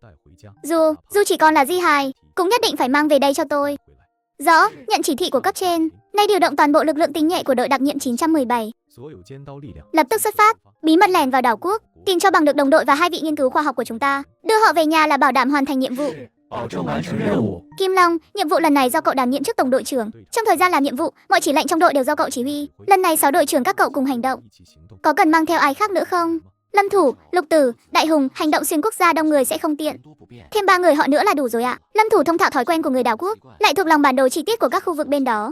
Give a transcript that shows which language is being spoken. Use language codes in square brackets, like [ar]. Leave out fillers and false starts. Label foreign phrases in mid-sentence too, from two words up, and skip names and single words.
[vi] Dù chỉ còn là di hài, cũng nhất định phải mang về đây cho tôi. Rõ, nhận chỉ thị của cấp trên. Nay điều động toàn bộ lực lượng tinh nhuệ của đội đặc nhiệm 917, lập tức xuất phát, bí mật lẻn vào đảo quốc, tìm cho bằng được đồng đội và hai vị nghiên cứu khoa học của chúng ta. Đưa họ về nhà là bảo đảm hoàn thành nhiệm vụ. [zh] 保证完成任务。 [vi] Kim Long, nhiệm vụ lần này do cậu đảm nhiệm chức tổng đội trưởng. Trong thời gian làm nhiệm vụ, mọi chỉ lệnh trong đội đều do cậu chỉ huy. Lần này 6 đội trưởng các cậu cùng hành động. Có cần mang theo ai khác nữa không? Lâm Thủ, Lục Tử, Đại Hùng, hành động xuyên quốc gia đông người sẽ không tiện. Thêm 3 người họ nữa là đủ rồi ạ. Lâm Thủ thông thạo thói quen của người đảo quốc, lại thuộc lòng bản đồ chi tiết của các khu vực bên đó.